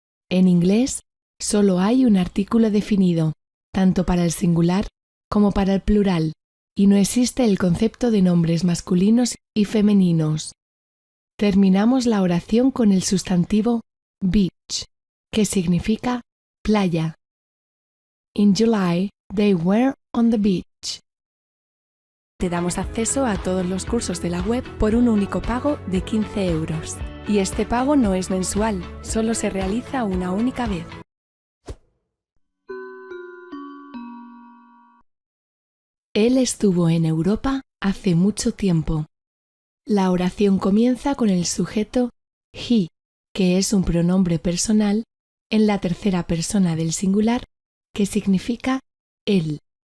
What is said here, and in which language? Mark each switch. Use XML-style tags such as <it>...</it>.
<es>En inglés, solo hay un artículo definido, tanto para el singular como para el plural, y no existe el concepto de nombres masculinos y femeninos. Terminamos la oración con el sustantivo beach, que significa playa.</es> <en>In July, they were on the beach.</en> <es>Te damos acceso a todos los cursos de la web por un único pago de 15 €. Y este pago no es mensual, solo se realiza una única vez. Él estuvo en Europa hace mucho tiempo. La oración comienza con el sujeto he, que es un pronombre personal en la tercera persona del singular, que significa él.</es>